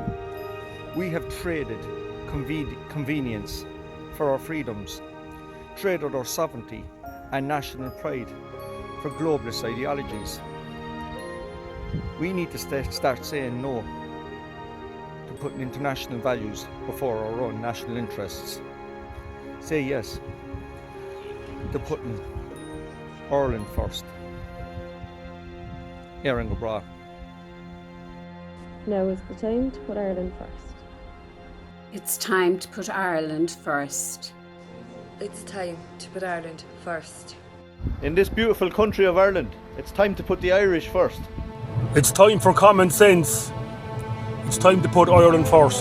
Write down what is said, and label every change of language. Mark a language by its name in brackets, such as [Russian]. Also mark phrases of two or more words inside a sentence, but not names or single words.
[English] We have traded convenience for our freedoms, traded our sovereignty and national pride for globalist ideologies. We need to start saying no to putting international values before our own national interests. Say yes to putting Ireland first. [Irish] Éireann go bragh. [English] Now is the time to put Ireland first. It's time to put Ireland first. It's time to put Ireland first. In this beautiful country of Ireland, it's time to put the Irish first. It's time for common sense. It's time to put Ireland first.